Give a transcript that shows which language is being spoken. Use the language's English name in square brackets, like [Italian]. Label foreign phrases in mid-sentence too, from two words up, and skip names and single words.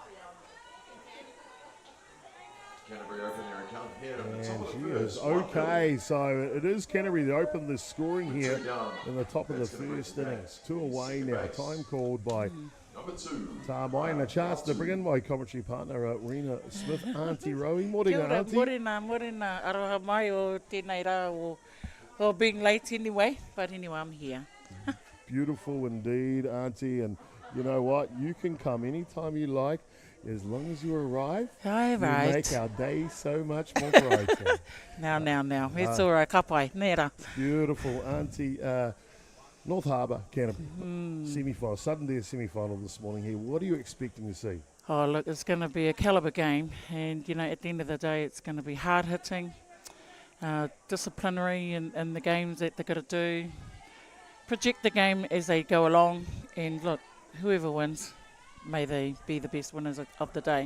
[English] Canterbury open their account here. And she is okay. So it is Canterbury that opened the scoring here in the top of the first innings. 2 away now. Time called by Number 2. Tāmai, and a chance to bring in my commentary partner, Rena Smith, Auntie Rowie. Morning, Auntie. [Māori] Morena, aroha mai o tēnei rā o [English] being late anyway, but anyway, I'm here. Beautiful indeed, Auntie, and you know what? You can come anytime you like, as long as you arrive. All You right. make our day so much more brighter. Now. It's all right, [Māori] ka pai, nera. [English] Beautiful, Auntie. North Harbour, Canterbury, semi-final, sudden death semi-final this morning here. What are you expecting to see? Oh, look, it's going to be a calibre game, and, you know, at the end of the day, it's going to be hard-hitting, disciplinary in the games that they've got to do, project the game as they go along, and, look, whoever wins, may they be the best winners of the day.